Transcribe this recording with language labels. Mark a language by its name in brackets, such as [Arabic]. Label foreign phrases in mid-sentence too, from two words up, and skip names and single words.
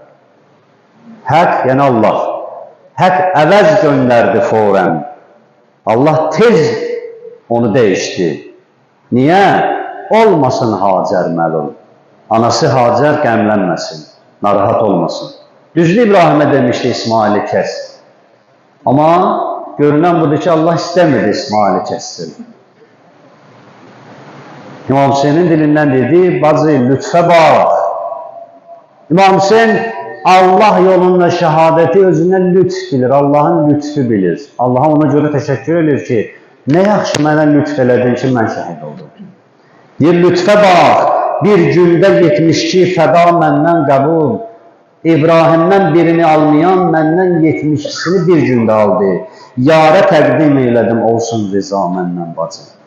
[Azerbaijani] Hak, yəni Allah. Hak əvəz göndərdi fawrən. [Turkish] Allah tez onu değişti. Niye? [Azerbaijani] Olmasın Hacer məlum. Anası Hacer qəmlənməsin, narahat olmasın. [Turkish] Düzdür İbrahim'e demişti İsmail'i kes. Ama görünen budur ki Allah istemedi İsmail'i kessin. İmam Hüseyin'in dilinden dedi, bazı lütfe bak. İmam Hüseyin Allah yolunda şehadeti özündən lütf bilir, Allah'ın lütfü bilir. Allah'a ona göre teşekkür edir [Azerbaijani] ki, ne yaxşı mənə lütf elədin ki, mən şəhid oldum. [Turkish] Bir lütfe bak, bir günde 72 fəda məndən qəbul. İbrahim'den birini almayan məndən 72'sini bir günde aldı. [Azerbaijani] Yara təqdim eylədim, olsun rıza məndən bacı.